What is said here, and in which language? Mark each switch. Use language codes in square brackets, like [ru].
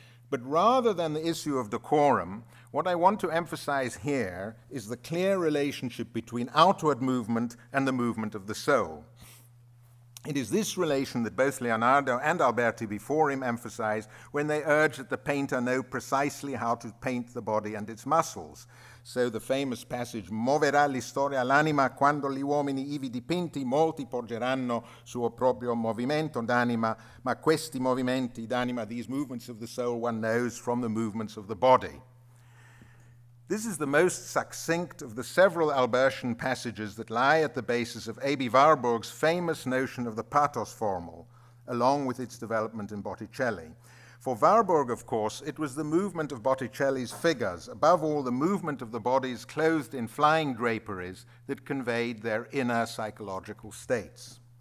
[en] But rather than the issue of decorum, what I want to emphasize here is the clear relationship between outward movement and the movement of the soul. It is this relation that both Leonardo and Alberti before him emphasize when they urge that the painter know precisely how to paint the body and its muscles. So the famous passage, [it] moverà l'istoria l'anima quando gli uomini ivi dipinti molti porgeranno suo proprio movimento d'anima, ma questi movimenti d'anima, [en] these movements of the soul, one knows from the movements of the body. This is the most succinct of the several Albertian passages that lie at the basis of A.B. Warburg's famous notion of the pathos formal, along with its development in Botticelli. For Warburg, of course, it was the movement of Botticelli's figures, above all the movement of the bodies clothed in flying draperies, that conveyed their inner psychological states.